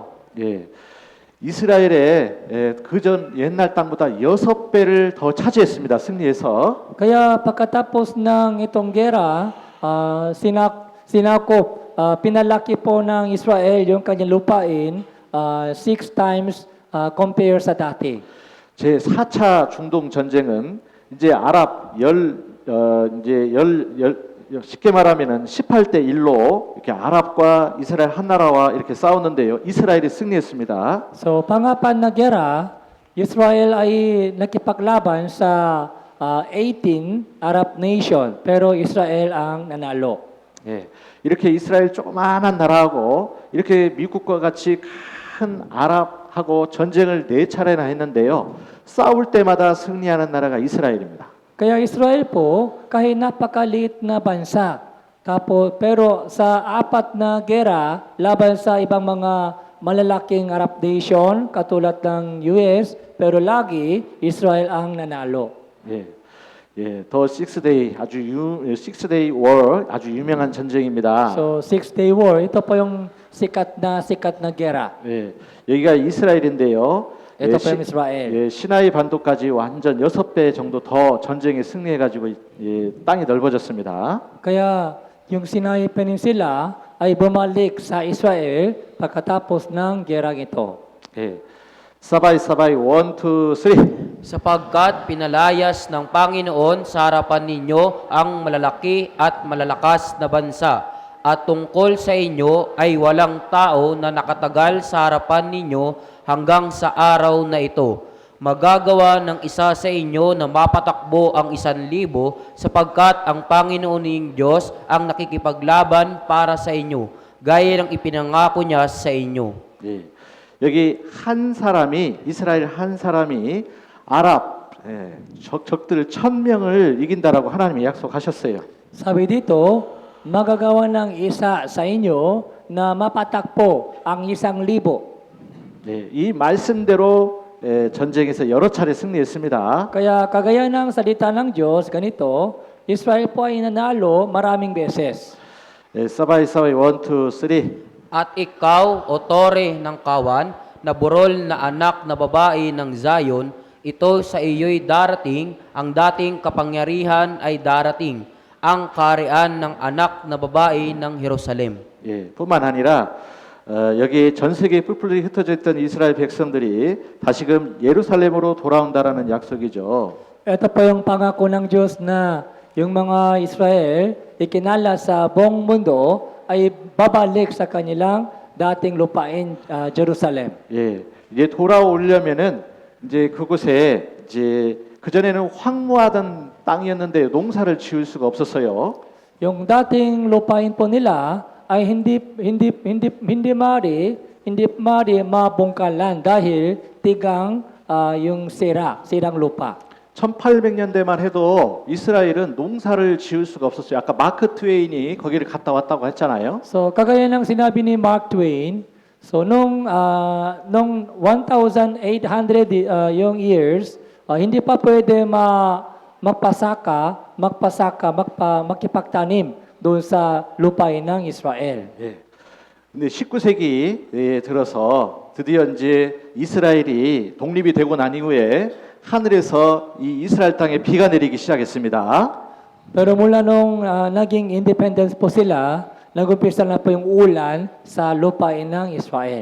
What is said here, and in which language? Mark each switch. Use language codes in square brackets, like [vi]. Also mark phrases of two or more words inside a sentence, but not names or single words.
[ko] 예. 이스라엘의 그전 옛날 땅보다 6배를 더 차지했습니다. 승리해서. [tl] Kaya pagkatapos ng itong gera, pinalaki po ng Israel yung kanyang lupain [en] 6 times compare [tl] sa dati. [ko] 제 4차 중동 전쟁은 이제 쉽게 말하면은 18대 1로 이렇게 아랍과 이스라엘 한 나라와 이렇게 싸웠는데요. 이스라엘이 승리했습니다. [tl] So pangapat na gera, Israel ay nakipaglaban sa 18 [en] Arab nation, [tl] pero Israel ang nanalo. [ko] 예. 이렇게 이스라엘 조그마한 나라하고 이렇게 미국과 같이 큰 아랍하고 전쟁을 4차례나 했는데요. 싸울 때마다 승리하는 나라가 이스라엘입니다. [tl] Kaya Israel po, kahit napakaliit na bansa, pero sa 4 na gera laban sa ibang mga malalaking [en] Arab nation, [tl] katulad ng US, pero lagi Israel ang nanalo. [ko] 예. 예, [en] the six-day six-day war [ko] 아주 유명한 전쟁입니다. [en] So, 6-day war, [tl] ito po yung sikat na gera. [ko] 예, 여기가 이스라엘인데요. [tl] ito po yung Israel. [ko] 예, 시나이 반도까지 완전 6배 정도 더 전쟁에 승리해가지고 땅이 넓어졌습니다. [tl] Kaya yung Sinai Peninsula ay bumalik sa Israel pagkatapos ng gerang ito. [ko] 예, 사바이 1, 2, 3. [tl] Sapagkat pinalayas ng Panginoon sa harapan ninyo ang malalaki at malalakas na bansa At tungkol sa inyo ay walang tao na nakatagal sa harapan ninyo hanggang sa araw na ito. Magagawa ng isa sa inyo na mapatakbo ang 1,000 sapagkat ang Panginoon ninyong Diyos ang nakikipaglaban para sa inyo, gaya ng ipinangako niya sa inyo. [ko] 예. 여기 한 사람이 이스라엘 한 사람이 아랍 적들 1,000명을 이긴다라고 하나님이 약속하셨어요. [tl] Sabi dito, magagawa ng isa sa inyo na mapatakpo ang 1,000. [ko] 네, 이 말씀대로 전쟁에서 여러 차례 승리했습니다. [tl] Kaya kagaya ng salita ng Diyos, ganito, Israel po ay nanalo maraming beses. [ko] 사바이 1, 2, 3. [tl] At ikaw, o tore ng kawan, na burol na anak na babae ng Zion, ito sa iyo'y darating, ang dating kapangyarihan ay darating, ang kaharian ng anak na babae ng Jerusalem. [ko] 예, 뿐만 아니라 여기 전 세계에 뿔뿔이 흩어져 있던 이스라엘 백성들이 다시금 예루살렘으로 돌아온다라는 약속이죠. [tl] Ito po yung pangako ng Diyos na yung mga Israel, ikinala sa buong mundo, ay babalik sa kanilang dating lupain, Jerusalem. [ko] 예, 이제 돌아오려면은 이제 그곳에 이제 그 전에는 황무하던 땅이었는데 농사를 지을 수가 없었어요. [tl] Yung dating lupain po nila ay hindi mari mabungkalan dahil tigang yung sirang lupa. [ko] 1800년대만 해도 이스라엘은 농사를 지을 수가 없었어요. 아까 마크 트웨인이 거기를 갔다 왔다고 했잖아요. [tl] So kagaya ng sinabi ni Mark Twain, so nung 1,800 yung years, hindi pa pwede makipagtanim doon sa lupain ng Israel. [ko] 예. 근데 19세기에 들어서 드디어 이제 이스라엘이 독립이 되고 난 이후에 하늘에서 이 이스라엘 땅에 비가 내리기 시작했습니다. [tl] Pero mula nung naging independence po sila, nag-umpisa na po yung ulan sa lupain ng Israel.